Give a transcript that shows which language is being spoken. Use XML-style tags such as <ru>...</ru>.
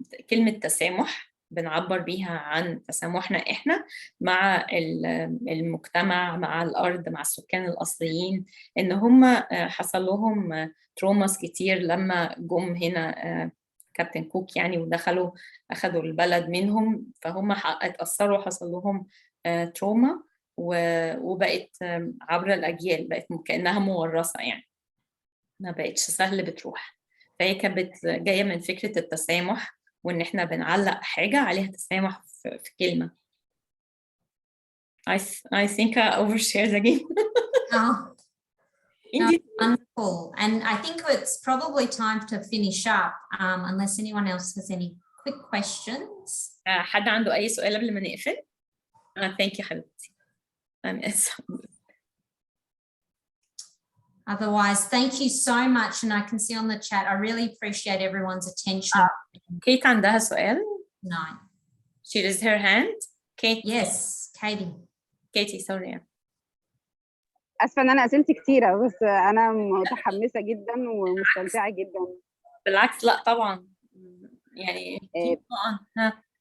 <ar>كلمة تسامح بنعبر بيها عن تسامحنا إحنا مع المجتمع، مع الأرض، مع السكان الأصليين، إن هم حصل لهم تروماس كتير لما جم هنا كابتن كوك يعني، ودخلوا أخدوا البلد منهم، فهم اتأثروا، حصل لهم تروما، وبقت عبر الأجيال، بقت كأنها مورثة يعني، ما بقتش سهل بتروح. فهي كانت جاية من فكرة التسامح، وإن إحنا بنعلق حاجة عليها تسامح في كلمة.</ar> <en>I think I overshared again. Oh, no, wonderful. And I think it's probably time to finish up, unless anyone else has any quick questions.</en> <ar>حد عنده أي سؤال قبل ما نقفل؟</ar> <en>Thank you</en> <ar>حبيبتي.</ar> <en>Otherwise, thank you so much. And I can see on the chat, I really appreciate everyone's attention.</en> <ar>Kate عندها سؤال?</ar> <en>No. She raised her hand. Kate. Yes, Katie. Katie, sorry.</en> <ar>اسفه ان انا اسئلتي كتيره، بس انا متحمسه جدا ومستمتعه جدا. بالعكس، لا طبعا يعني طبعا.</ar>